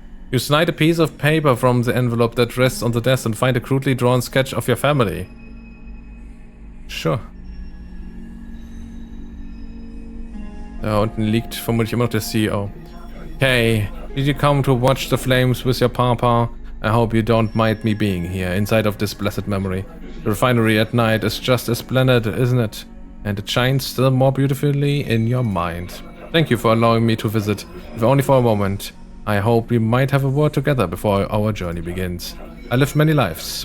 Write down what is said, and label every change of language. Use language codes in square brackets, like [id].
[en] You slide a piece of paper from the envelope that rests on the desk and find a crudely drawn sketch of your family. Sure. [de] Da unten liegt vermutlich immer noch der CEO. [en] Hey, did you come to watch the flames with your papa? I hope you don't mind me being here, inside of this blessed memory. The refinery at night is just as splendid, isn't it? And it shines still more beautifully in your mind. Thank you for allowing me to visit, if only for a moment. I hope we might have a word together before our journey begins. I lived many lives.